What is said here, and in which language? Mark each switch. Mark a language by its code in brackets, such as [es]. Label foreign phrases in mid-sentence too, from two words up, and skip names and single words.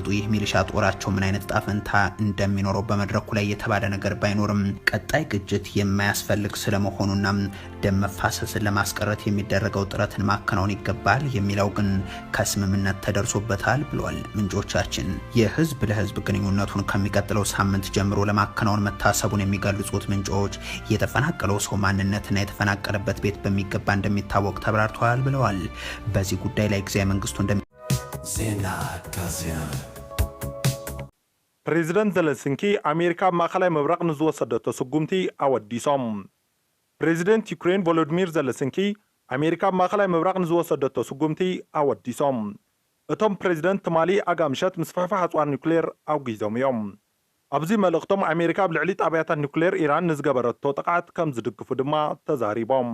[am] ይህ ሚሊሻ ጦራቸው ምን አይነት ጣፈንታ እንደሚኖረው በመድረኩ ላይ የተባለ ነገር ባይኖርም ቀጣይ ግጭት የማያስፈልግ ስለመሆኑና ደም መፋሰስን ለማስቀረት የሚደረገው ጥረትን ማከናወን ይገባል የሚለው ግን ከስምምነት ተደርሶበታል ብሏል ምንጮቻችን። የህዝብ ለህዝብ ግንኙነቱን ከሚቀጥለው ሳምንት ጀምሮ ለማከናወን መታሰቡን የሚገልጹት ምንጮች የተፈናቀለው ሰው ማንነትና የተፈናቀለበት ቤት በሚገባ እንደሚታወቅ ተብራርተዋል ብለዋል። በዚህ ጉዳይ ላይ ጊዜያዊ መንግስቱ [ti] ፕሬዚደንት ዘለንስኪ አሜሪካ ማዕከላዊ ምብራቅ ንዝወሰደቶ ስጉምቲ አወዲሶም። ፕሬዚደንት ዩክሬን ቮሎዲሚር ዘለንስኪ አሜሪካ ማዕከላዊ ምብራቅ ንዝወሰደቶ ስጉምቲ አወዲሶም። እቶም ፕሬዚደንት ትማሊ አጋምሸት ምስፋሕፋሕ ኣጽዋር ኒውክሌር ኣውጊዞም እዮም። ኣብዚ መልእኽቶም ኣሜሪካ ብልዕሊ ጣብያታት ኒውክሌር ኢራን ንዝገበረቶ ጥቃት ከም ዝድግፉ ድማ ተዛሪቦም።